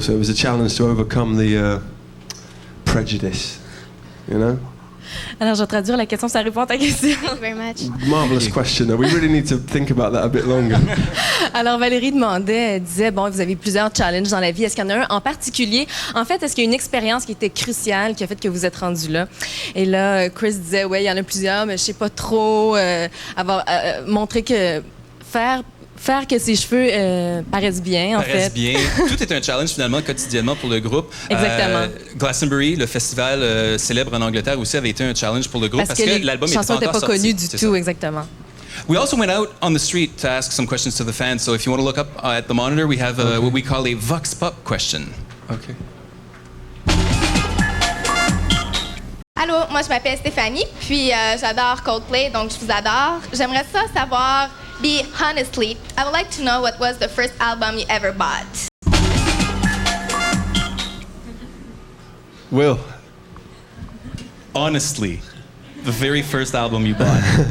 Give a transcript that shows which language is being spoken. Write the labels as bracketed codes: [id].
[en] So it was a challenge to overcome the prejudice, [fr] Alors, je vais traduire la question, ça répond à ta question. [en] Thank you very much. Marvelous question. We really need to think about that a bit longer. [fr] Alors, Valérie elle disait, vous avez plusieurs challenges dans la vie. Est-ce qu'il y en a un en particulier? En fait, est-ce qu'il y a une expérience qui était cruciale, qui a fait que vous êtes rendu là? Et là, Chris disait, il y en a plusieurs, mais je sais pas trop. Montrer que faire que ses cheveux paraissent bien, en fait. Paraissent bien. Tout est un challenge, finalement, quotidiennement pour le groupe. Exactement. Glastonbury, le festival célèbre en Angleterre aussi, avait été un challenge pour le groupe parce que l'album n'était pas connu du tout, exactement. [en] We also went out on the street to ask some questions to the fans. So if you want to look up at the monitor, we have what we call a Vox Pop question. Okay. [fr] Allô, moi je m'appelle Stéphanie, puis j'adore Coldplay, donc je vous adore. J'aimerais ça savoir, [en] honestly, I would like to know what was the first album you ever bought. Will. Honestly, the very first album you bought.